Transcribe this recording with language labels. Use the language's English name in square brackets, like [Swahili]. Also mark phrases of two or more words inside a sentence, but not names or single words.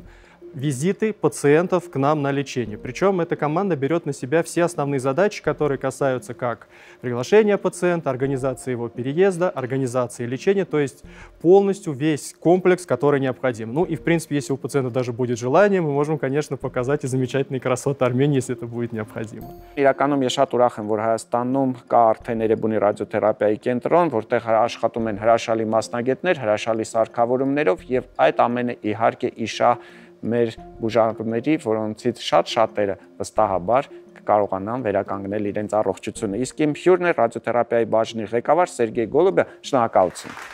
[Russian] Визиты пациентов к нам на лечение. Причем эта команда берет на себя все основные задачи, которые касаются как приглашения пациента, организации его переезда, организации лечения, то есть полностью весь комплекс, который необходим. И в принципе, если у пациента даже будет желание, мы можем, конечно, показать и замечательные красоты Армении, если это будет необходимо. [Armenian] Իրականում ես շատ ուրախ եմ, որ Հայաստանում կա արդեն Էրեբունի ռադիոթերապիայի կենտրոն, որտեղ աշխատում են հրաշալի մասնագետներ, հրաշալի սարքավորումներով, եւ այդ ամենը իհարկե իշա մեր բուժարների, որոնցից շատ-շատերը վստահաբար կկարողանան վերականգնել իրենց առողջությունը։ Իսկ իմ հյուրն է ռադիոթերապիայի բաժնի ղեկավար Սերգեյ Գոլոբը, շնորհակալություն։